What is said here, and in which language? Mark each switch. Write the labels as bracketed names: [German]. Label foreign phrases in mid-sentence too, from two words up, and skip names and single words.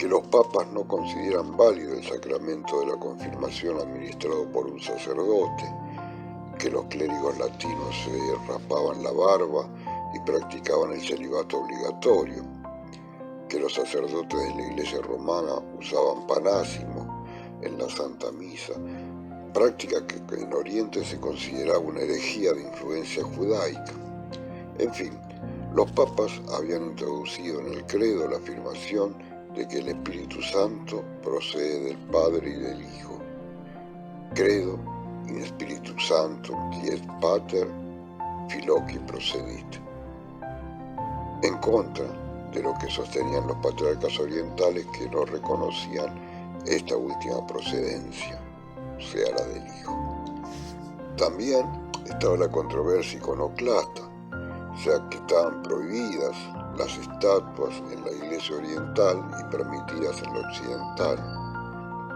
[Spanish] los papas no consideran válido el sacramento de la confirmación administrado por un sacerdote, que los clérigos latinos se rapaban la barba y practicaban el celibato obligatorio, que los sacerdotes de la Iglesia romana usaban panásimo en la Santa Misa, práctica que en Oriente se consideraba una herejía de influencia judaica. En fin, los papas habían introducido en el credo la afirmación de que el Espíritu Santo procede del Padre y del Hijo. [Latin] Credo in Spiritu Sanctum qui et Pater Filoqui procedit. [Spanish] En contra de lo que sostenían los patriarcas orientales, que no reconocían esta última procedencia, o sea, la del Hijo. También estaba la controversia iconoclasta, o sea, que estaban prohibidas las estatuas en la iglesia oriental y permitidas en la occidental.